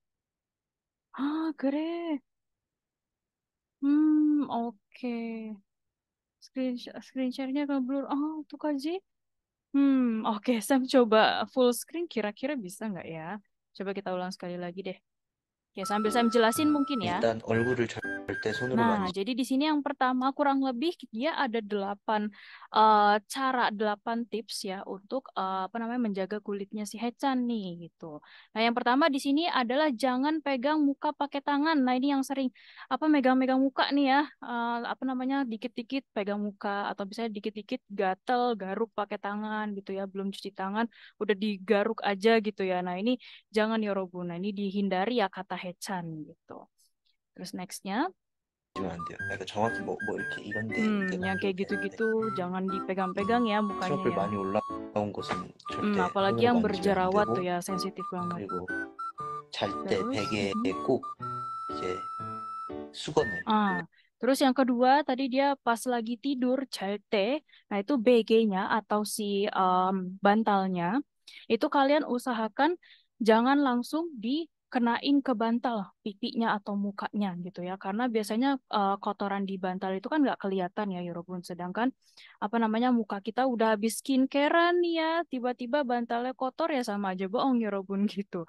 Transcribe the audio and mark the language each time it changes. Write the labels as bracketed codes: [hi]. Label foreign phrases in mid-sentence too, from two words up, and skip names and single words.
[ko] 그래. Oke. [en] Screen share- [id] nya ngeblur. Oh, tuh Kaji. Oke, Sam coba [en] full screen [id] kira-kira bisa nggak ya? Coba kita ulang sekali lagi deh. Oke, sambil Sam jelasin mungkin ya. [ko] 일단 얼굴을 절대 손으로 [id] Nah, jadi di sini yang pertama kurang lebih dia ada 8 tips ya untuk apa namanya menjaga kulitnya si Hechan nih gitu. Nah, yang pertama di sini adalah jangan pegang muka pakai tangan. Nah, ini yang sering apa megang-megang muka nih ya, apa namanya dikit-dikit pegang muka atau misalnya dikit-dikit gatel, garuk pakai tangan gitu ya, belum cuci tangan udah digaruk aja gitu ya. Nah, ini jangan ya Robu. Nah, ini dihindari ya kata Hechan gitu. Terus nextnya [ko] 만지면 안 돼요. 그러니까 정확히 뭐 이렇게 이런데 [id] yang kayak [ko] 만져도 되는데 [id] gitu-gitu jangan dipegang-pegang ya mukanya [ko] 트러블 [id] ya. [ko] 많이 올라온 곳은 절대 [id] Apalagi [ko] 손으로 [id] yang [ko] 만지면 안 [id] berjerawat [ko] 되고 [id] tuh ya sensitif banget. [ko] 그리고 잘 때 [id] Terus, [ko] 베개에 꼭 이제 수건을 [id] terus yang kedua tadi dia pas lagi tidur chalte, nah itu BG-nya atau si bantalnya Itu kalian usahakan jangan langsung dikenain ke bantal pipinya atau mukanya gitu ya, karena biasanya kotoran di bantal itu kan nggak kelihatan ya Yorobun, sedangkan apa namanya muka kita udah habis skincarean nih ya, tiba-tiba bantalnya kotor ya sama aja bohong Yorobun gitu.